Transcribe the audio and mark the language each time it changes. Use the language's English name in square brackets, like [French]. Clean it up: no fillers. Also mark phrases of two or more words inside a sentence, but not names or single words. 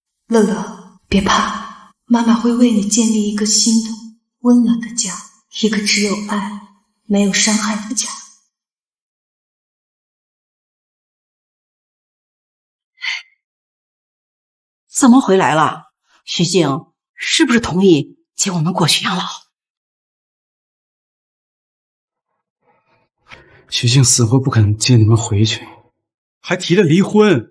[Chinese] 樂樂，別怕，媽媽會為你建立一個新的、溫暖的家，一個只有愛、沒有傷害的家。怎麼回來了？徐靜是不是同意接我們過去養老？徐靜死活不肯接你們回去，還提了離婚。